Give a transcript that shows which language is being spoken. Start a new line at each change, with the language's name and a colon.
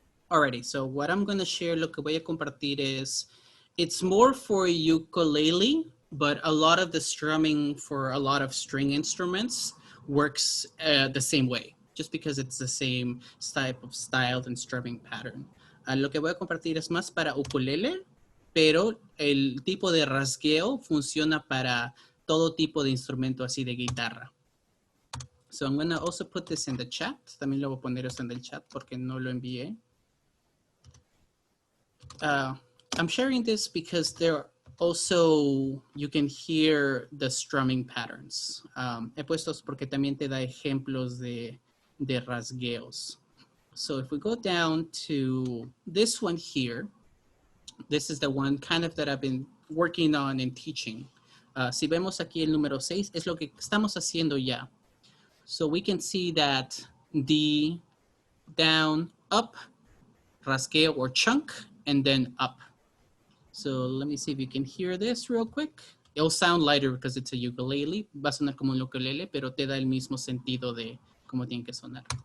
English: Alrighty, so what I'm gonna share,
Spanish: lo que voy a compartir
English: is, it's more for ukulele, but a lot of the strumming for a lot of string instruments works the same way, just because it's the same type of style and strumming pattern.
Spanish: Lo que voy a compartir es más para ukulele, pero el tipo de rasgueo funciona para todo tipo de instrumento así de guitarra.
English: So I'm gonna also put this in the chat.
Spanish: También lo voy a poner eso en el chat porque no lo envié.
English: I'm sharing this because there also you can hear the strumming patterns.
Spanish: He puestos porque también te da ejemplos de rasgueos.
English: So if we go down to this one here, this is the one kind of that I've been working on and teaching.
Spanish: Si vemos aquí el número 6, es lo que estamos haciendo ya.
English: So we can see that D, down, up, rasgueo or chunk, and then up. So let me see if you can hear this real quick. It'll sound lighter because it's a ukulele.
Spanish: Va a sonar como un ukulele, pero te da el mismo sentido de cómo tiene que sonar.